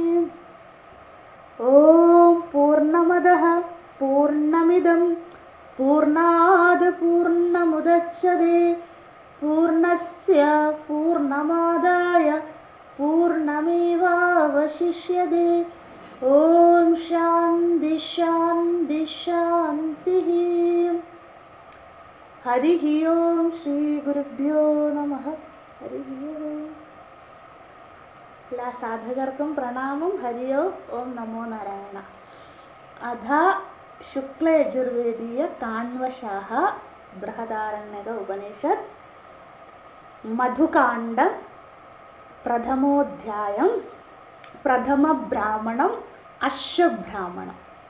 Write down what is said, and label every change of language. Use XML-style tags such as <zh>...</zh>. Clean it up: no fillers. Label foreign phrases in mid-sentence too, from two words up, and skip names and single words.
<sa>ॐ पूर्णमदः पूर्णमिदं पूर्णात् पूर्णमुदच्यते पूर्णस्य पूर्णमादाय पूर्णमेवावशिष्यते। ॐ शान्ति शान्ति शान्तिः। हरिः ओं श्रीगुरुभ्यो नमः।</sa> <ml>हरिः ओं। എല്ലാ സാധകർക്കും പ്രണാമം.</ml> <sa>हरि ओं नमो नारायण.</sa> <ml>അഥ ശുക്ലയജുർവേദീയ കാണ്വശാഹ ബൃഹദാരണ്യക ഉപനിഷത്ത് മധുകാണ്ഡം പ്രഥമോധ്യായം പ്രഥമബ്രാഹ്മണം അശ്വബ്രാഹ്മണം.</ml>